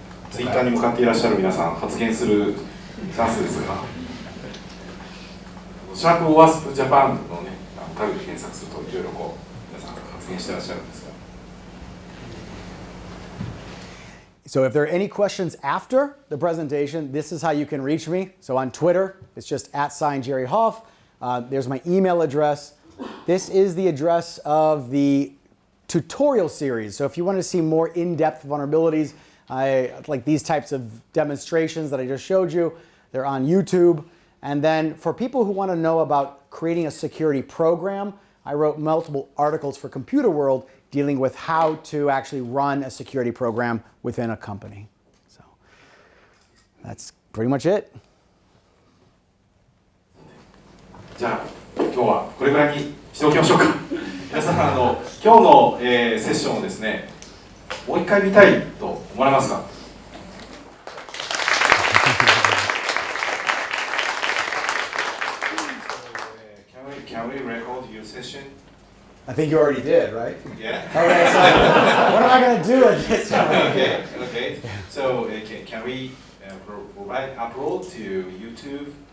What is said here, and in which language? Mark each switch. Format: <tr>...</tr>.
<ja>ツイッターに向かっていらっしゃる皆さん、発言するチャンスですが、シャープOWASP Japan のね、タグで検索するといろいろこう皆さん発言していらっしゃるんですが。</ja> <en>So if there are any questions after the presentation, this is how you can reach me. So on Twitter, it's just @Jerry Hoff. There's my email address. This is the address of the tutorial series. So if you want to see more in-depth vulnerabilities, like these types of demonstrations that I just showed you, they're on YouTube. And then for people who want to know about creating a security program, I wrote multiple articles for Computer World dealing with how to actually run a security program within a company. So that's pretty much it.</en> <ja>じゃあ今日はこれぐらいにしておきましょうか。皆さん今日の、セッションをですね、もう一回見たいと思われますか？</ja> <en>Can we record your session? I think you already did, right? Yeah. Okay, so what am I going to do with this? Okay. So can we provide upload to YouTube?</en>